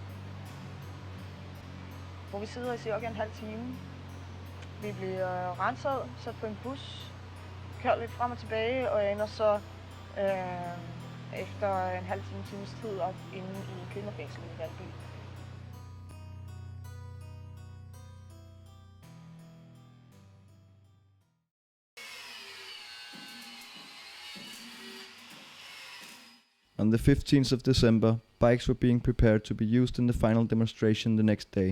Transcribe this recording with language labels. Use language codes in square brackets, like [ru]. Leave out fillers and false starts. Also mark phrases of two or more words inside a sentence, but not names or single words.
[da] Hvor vi sidder i cirka en halv time. Vi bliver renset, sat på en bus, kørt lidt frem og tilbage, og jeg ender så efter en halv times tid op inde i kvinderfængslet i Valby. [en] On the 15th of December, bikes were being prepared to be used in the final demonstration the next day.